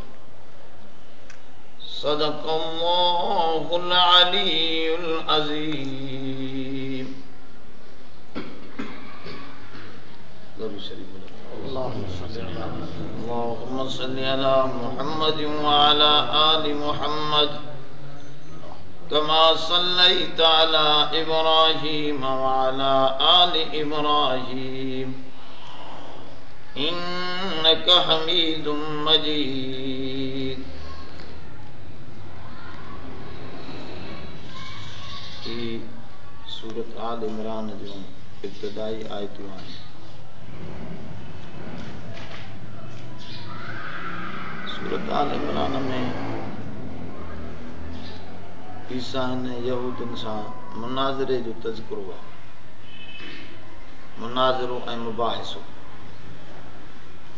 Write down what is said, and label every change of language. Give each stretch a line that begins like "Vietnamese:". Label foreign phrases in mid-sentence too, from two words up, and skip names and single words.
Arabic: صدق الله العلي العظيم اللهم صل على محمد وعلى آل محمد كما صليت على إبراهيم وعلى آل إبراهيم إنك حميد مجيد
Sindhi: सूरत आल इमरान जो इब्तदाई आयतूं आहिनि। सूरत आल इमरान में ईसा ने यहूदियुनि सां मुनाज़रे जो तज़किरो आहे, मुनाज़रो ऐं मुबाहिसो।